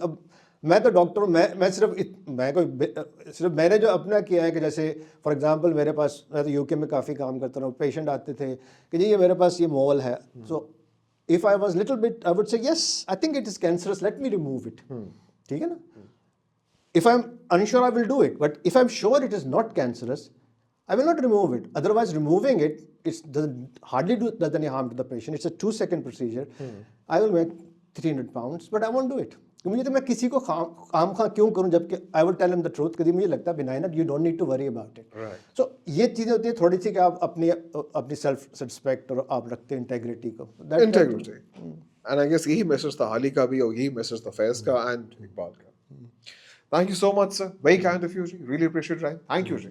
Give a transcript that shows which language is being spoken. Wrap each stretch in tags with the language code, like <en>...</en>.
<hi>अब मैं तो डॉक्टर हूँ, मैं सिर्फ मैंने जो अपना किया है कि जैसे</hi> <en>for example</en> <hi>मेरे पास, मैं तो यूके में काफ़ी काम करता हूँ, पेशेंट आते थे कि जी ये मेरे पास ये मोल है,</hi> <en>So if I was little bit I would say yes I think it is cancerous, let me remove it.</en> <hi>ठीक है ना.</hi> <en>If I am unsure I will do it, but if I am sure it is not cancerous I will not remove it. Otherwise, removing it, hardly does any harm to the patient. It's a 2-second procedure. I will make 300 pounds, but I won't do it.</en> <hi>मुझे तो मैं किसी को काम क्यों करूं, जबकि</hi> <en>I will tell him the truth.</en> <hi>कभी मुझे लगता है</hi> <en>Benign, you don't need to worry about it. Right.</en> <hi>So ये चीज़ें होती है थोड़ी सी कि आप अपनी सेल्फ रिस्पेक्ट और आप रखते हैं इंटेग्रिटी को.</hi> <en>Integrity. And I guess</en> <hi>यही मैसेज था हाली का भी, और यही मैसेज था फैज का एंड इकबाल का.</hi> <en>Thank you so much, sir. Very kind of you. Really appreciate it. Thank you.</en>